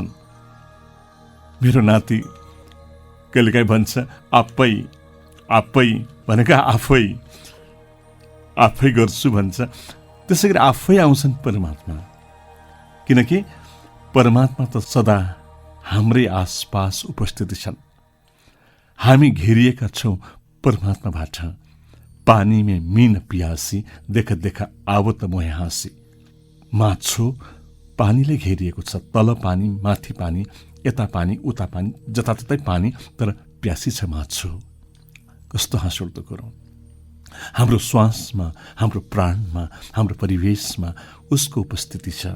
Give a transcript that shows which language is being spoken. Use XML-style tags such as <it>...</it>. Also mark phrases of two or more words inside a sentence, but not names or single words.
<ne>मेरो नाति कहिलेकाहीँ भन्छ आफै आफै भनेका आफै गर्छु भन्छ। त्यसै गरी आफै आउँछन् परमात्मा, किनकि परमात्मा त सदा हाम्रै आसपास उपस्थित छन्। हामी घेरिएका छौँ परमात्माबाट।</ne> <hi>पानी में मीन पियासी, देख देख आवत मोहे हाँसी।</hi> <ne>माछो पानीले घेरिएको छ। तल पानी, माथि पानी, यता पानी, उता पानी, जताततै पानी, तर प्यासी छ माछो। कस्तो हाँसउठ्दो कुरो! हाम्रो श्वासमा, हाम्रो प्राणमा, हाम्रो परिवेशमा उसको उपस्थिति छ।</ne>